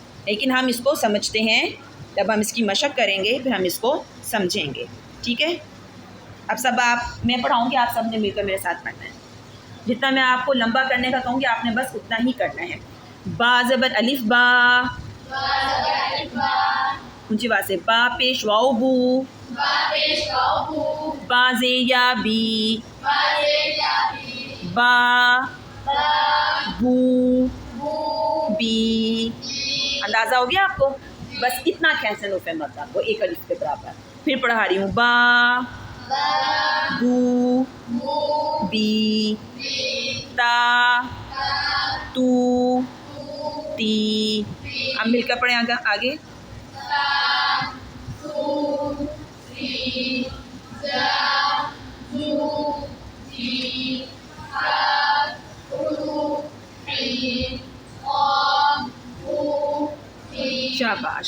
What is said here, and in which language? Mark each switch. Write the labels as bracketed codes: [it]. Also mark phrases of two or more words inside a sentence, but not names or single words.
[ur] لیکن ہم اس کو سمجھتے ہیں، جب ہم اس کی مشق کریں گے پھر ہم اس کو سمجھیں گے. ٹھیک ہے، اب سب میں پڑھاؤں گی، آپ سب نے مل کر میرے ساتھ پڑھنا ہے. جتنا میں آپ کو لمبا کرنے کا کہوں گی آپ نے بس اتنا ہی کرنا ہے. با زبر الف با، اونچی بات سے، با پیش واو بو، با زے یا بی، با بو بی. اندازہ ہو گیا آپ کو؟ بس اتنا کھینچنا حروف مدہ کو ایک الف کے برابر. پھر پڑھا رہی ہوں، با بو بی، تا تو تی. اب مل کر پڑھیں آگے. شاباش.